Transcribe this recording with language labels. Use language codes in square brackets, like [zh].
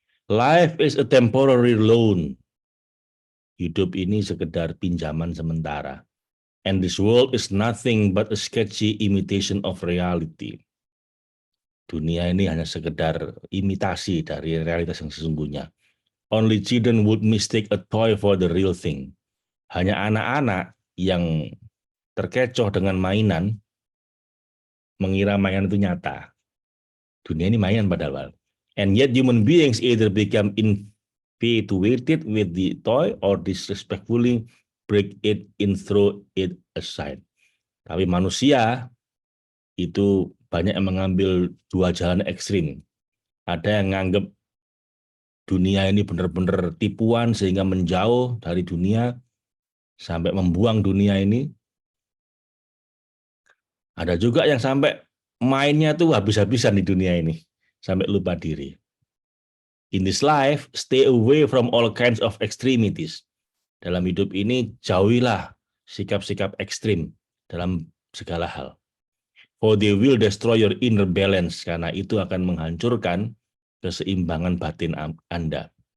[en] Life is a temporary loan. [id] Hidup ini sekedar pinjaman sementara. [en] And this world is nothing but a sketchy imitation of reality. [id] Dunia ini hanya sekedar imitasi dari realitas yang sesungguhnya. [en] Only children would mistake a toy for the real thing. [id] Hanya anak-anak yang terkecoh dengan mainan, mengira mainan itu nyata. Dunia ini mainan padahal. [en] And yet human beings either become infatuated with the toy or disrespectfully break it and throw it aside. [id] Tapi manusia itu banyak yang mengambil dua jalan ekstrim. Ada yang menganggap dunia ini benar-benar tipuan sehingga menjauh dari dunia sampai membuang dunia ini. Ada juga yang sampai mainnya tuh habis-habisan di dunia ini sampai lupa diri. [en] In this life, stay away from all kinds of extremities. [id] Dalam hidup ini jauhilah sikap-sikap ekstrim dalam segala hal. [en] For they will destroy your inner balance, [id] karena itu akan menghancurkan keseimbangan batin Anda.